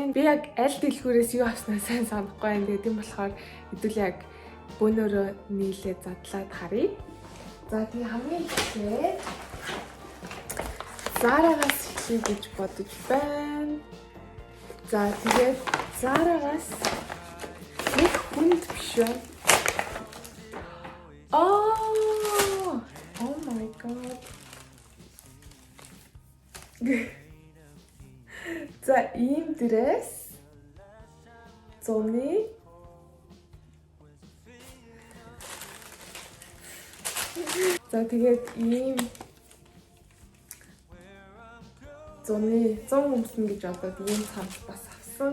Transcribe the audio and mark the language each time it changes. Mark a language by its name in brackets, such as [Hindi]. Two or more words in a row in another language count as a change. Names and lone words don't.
[Mongolian] Би яг аль дэлгүүрээс юу авснаа сайн санахгүй байна. Тэгээд тийм болохоор хэдүүл яг бөөнөрөө нийлээ задлаад харъя. За тэгээ хамгийн ихээ ZARA-гаас эхлэе гэж бодож байна. За тэгээд ZARA-гаас нэг хүнд биш үү? [English] Oh my god. [Mongolian] За ийм дресс зуны За тэгээд ийм 100 өмснө гэж бодоод ийм цамц бас авсан.